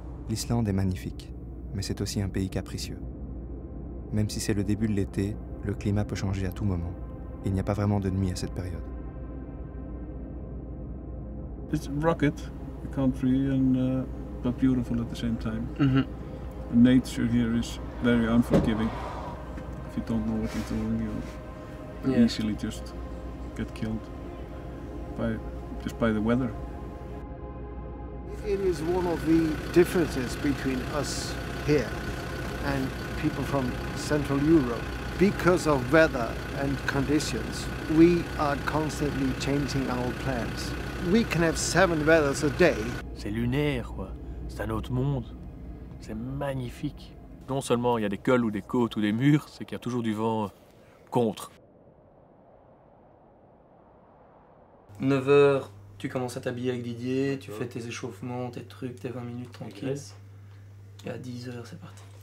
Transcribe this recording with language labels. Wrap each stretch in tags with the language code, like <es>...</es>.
<fr>L'Islande est magnifique, mais c'est aussi un pays capricieux. Même si c'est le début de l'été, le climat peut changer à tout moment. Il n'y a pas vraiment de nuit à cette période.</fr> <en>It's rugged, the country, and but beautiful at the same time. Mhm. The nature here is very unforgiving. If you don't know what you're doing, you Yeah. easily just get killed by the weather. It is one of the differences between us here and people from Central Europe. Because of weather and conditions, we are constantly changing our plans. We can have 7 weathers a day.</en> <fr>C'est lunaire, quoi. C'est un autre monde. C'est magnifique. Non seulement il y a des cols ou des côtes ou des murs, c'est qu'il y a toujours du vent contre. 9h, tu commences à t'habiller avec Didier, tu fais tes échauffements, tes trucs, tes 20 minutes tranquilles. Et à 10h, c'est parti.</fr>